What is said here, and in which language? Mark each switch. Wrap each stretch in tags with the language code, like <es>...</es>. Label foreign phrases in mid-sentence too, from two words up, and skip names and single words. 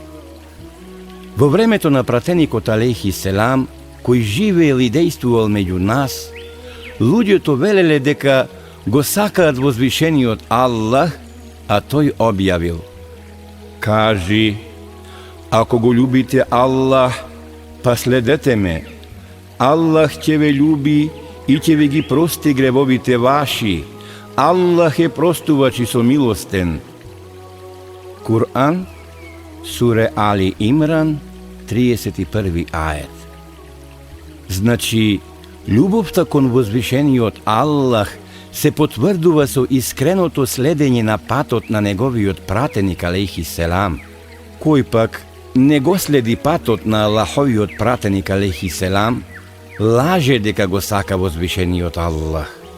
<mk>Во времето на пратеникот,</mk> <ar>عليه السلام,</ar> <mk>кој живеел и дејствувал меѓу нас, луѓето велеле дека го сакаат возвишениот Аллах, а тој објавил: кажи, ако го љубите Аллах, па следете ме, Аллах ќе ве љуби и ќе ви ги прости гревовите ваши. Аллах е простувач и somilостен. Кур'ан, суре Али Имран, 31 ајет. Значи, љубовта кон возвишениот Аллах се потврдува со искреното следење на патот на неговиот пратеник,</mk> <ar>عليه السلام.</ar> <mk>Кој пак не го следи патот на Аллаховиот пратеник,</mk> <ar>عليه السلام,</ar> <mk>лаже дека го сака возвишениот Аллах.</mk>